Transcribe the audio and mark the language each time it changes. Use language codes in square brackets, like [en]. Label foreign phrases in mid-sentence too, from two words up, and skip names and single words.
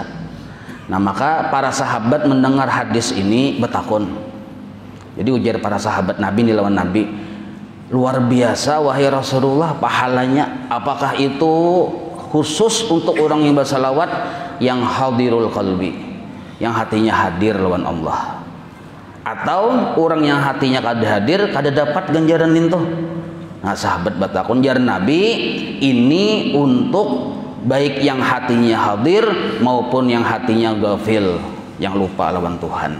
[id] Nah maka para sahabat mendengar hadis ini betakun. Jadi ujar para sahabat Nabi lawan Nabi, luar biasa wahai Rasulullah pahalanya, apakah itu khusus untuk orang yang bersalawat yang [ar] حاضر القلب, [id] yang hatinya hadir lawan Allah, atau orang yang hatinya kada hadir kada dapat ganjaran itu? Nah sahabat batakun jar Nabi, ini untuk baik yang hatinya hadir maupun yang hatinya gafil, yang lupa lawan Tuhan.